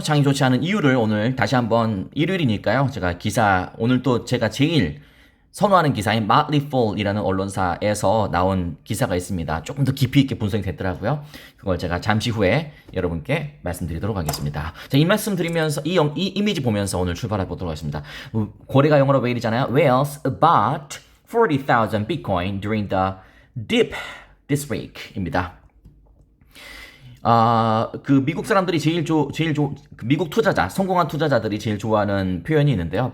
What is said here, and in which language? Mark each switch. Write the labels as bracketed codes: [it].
[ko] 장이 좋지 않은 이유를 오늘 다시 한번 일요일이니까요. 제가 기사, 오늘 또 제가 제일 선호하는 기사인 Motley Fool이라는 언론사에서 나온 기사가 있습니다. 조금 더 깊이 있게 분석이 됐더라고요. 그걸 제가 잠시 후에 여러분께 말씀드리도록 하겠습니다. 자, 이 말씀 드리면서 이 이미지 보면서 오늘 출발해 보도록 하겠습니다. 고래가 영어로 whale이잖아요. [en] Whales bought 40,000 Bitcoin during the dip this week입니다. [ko] 그 미국 사람들이 미국 투자자, 성공한 투자자들이 제일 좋아하는 표현이 있는데요.